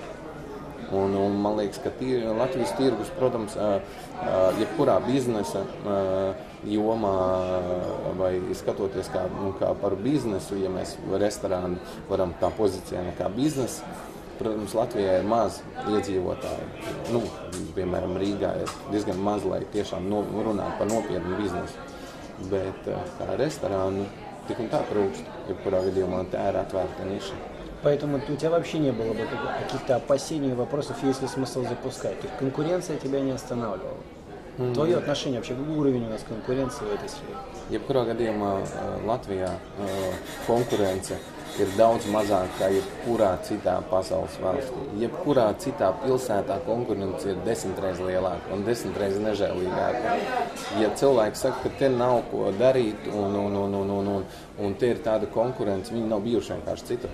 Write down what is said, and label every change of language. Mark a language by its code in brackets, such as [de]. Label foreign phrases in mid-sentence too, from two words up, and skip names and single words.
[lv] Un man liekas, ka Latvijas tirgus, protams, jebkurā biznesa jomā vai skatoties kā par biznesu, ja mēs restorānu varam tā pozicionēt kā biznesu, protams, Latvijā ir maz iedzīvotāji. Piemēram, Rīgā ir diezgan maz, lai tiešām runātu par nopietnu biznesu. Bet kā restorānu tik un tā trūkst, jebkurā gadījumā tā ir atvērta niša. [ru] Поэтому у тебя вообще не было бы каких-то опасений и вопросов, есть ли смысл запускать. То есть конкуренция тебя не останавливала. Твое отношение вообще, уровень у нас конкуренции в этой сфере? [lv] Jebkurā gadījumā Latvijā konkurence ir daudz mazāka kā jebkurā citā pasaules valstī. Jebkurā citā pilsētā konkurence ir 10 reizes lielāka un 10 reizes nežēlīgāka. Ja cilvēki saka, ka te nav ko darīt un te ir tāda konkurence, viņi nav bijuši vienkārši citur.